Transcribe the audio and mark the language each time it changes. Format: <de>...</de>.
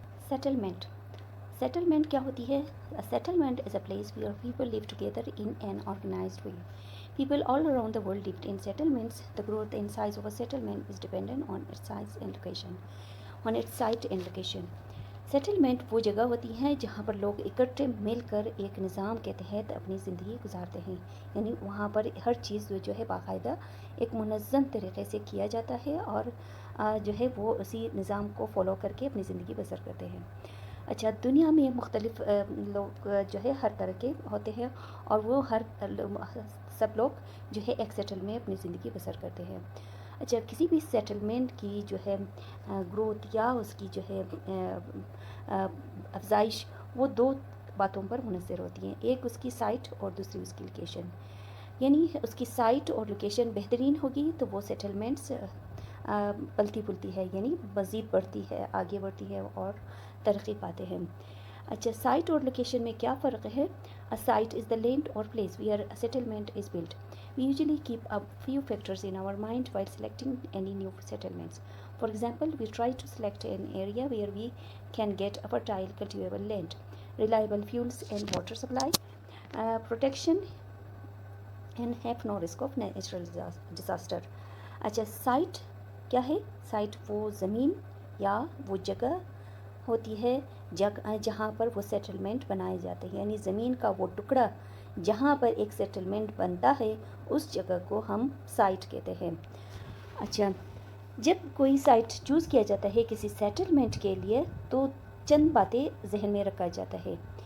<hi>Settlement, settlement क्या होती है?</hi> <en>Settlement is a place where people live together in an organised way. People all around the world lived in settlements. The growth and size of a settlement is dependent on its size and location. On its site and location.</en> <hi>Settlement वो जगह होती है जहाँ पर लोग इकट्ठे मिलकर एक निज़ाम के तहत अपनी ज़िंदगी गुजारते हैं, यानी वहाँ पर हर चीज़ जो है बाकायदा एक मुनज़्ज़म तरीक़े से किया जाता है और जो है वो उसी निज़ाम को फ़ॉलो करके अपनी ज़िंदगी बसर करते हैं. अच्छा, दुनिया में मुख्तलिफ़ लोग जो है हर तरह के होते हैं और वो सब लोग जो है एक सेटल में अपनी ज़िंदगी बसर करते हैं. अच्छा, किसी भी सेटलमेंट की जो है ग्रोथ या उसकी जो है अफजाइश वो दो बातों पर मुनहसर होती हैं. एक उसकी साइट और दूसरी उसकी लोकेशन. यानी उसकी साइट और लोकेशन बेहतरीन होगी तो वो सेटलमेंट्स पलती पुलती है, यानी मज़ीद बढ़ती है, आगे बढ़ती है और तरक्की पाते हैं. अच्छा, साइट और लोकेशन में क्या फ़र्क है?</hi> <en>A site is the land और place where a settlement is built. We usually keep a few factors in our mind while selecting any new settlements. For example, we try to select an area where we can get a fertile cultivable land, reliable fuels and water supply, protection and have no risk of natural disaster.</en> <hi>अच्छा, site क्या है? Site वो ज़मीन या वो जगह होती है जहाँ पर वो सेटलमेंट बनाए जाते हैं, यानी ज़मीन का वो टुकड़ा जहाँ पर एक सेटलमेंट बनता है उस जगह को हम साइट कहते हैं. अच्छा, जब कोई साइट चूज़ किया जाता है किसी सेटलमेंट के लिए तो चंद बातें जहन में रखा जाता है.</hi>